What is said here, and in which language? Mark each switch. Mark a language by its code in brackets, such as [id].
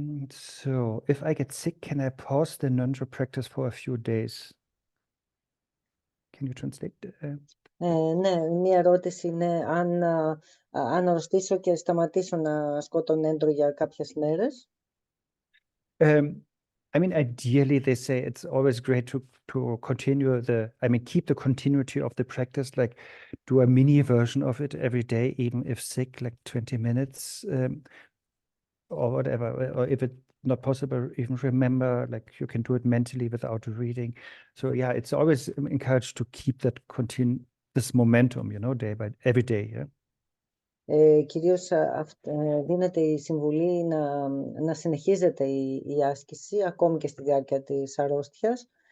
[en] So if I get sick, can I pause the Ngöndro practice for a few days? Can you translate? [el] Ναι, μία ερώτηση είναι αν αρρωστήσω και σταματήσω να ασκώ τον Ngöndro για κάποιες μέρες. [en] I mean, ideally, they say it's always great to continue keep the continuity of the practice, like do a mini version of it every day, even if sick, like 20 minutes or whatever. Or if it's not possible, even remember, like you can do it mentally without reading. So yeah, it's always encouraged to keep that this momentum, you know, every day. Yeah. [el] Κυρίως δίνεται η συμβουλή να συνεχίζεται η άσκηση ακόμη και στη διάρκεια της αρρώστιας.